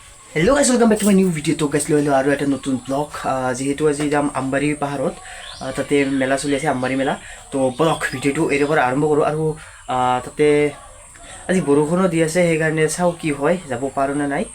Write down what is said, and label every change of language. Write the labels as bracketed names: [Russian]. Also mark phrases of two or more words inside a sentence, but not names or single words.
[English] Hello guys, welcome back to my new video. [Assamese] তো guys, লোলো আৰু এটা নতুন vlog. যিহেতু আজি যাম Ambari পাহাৰত তাত মেলা চলি আছে Ambari Mela. তো [English] vlog video [Assamese] টো এৰে পৰা আৰম্ভ কৰো আৰু তাত আজি বৰষুণ দি আছে হে কাৰণে চাওঁ কি হয় যাব পাৰো না নাই.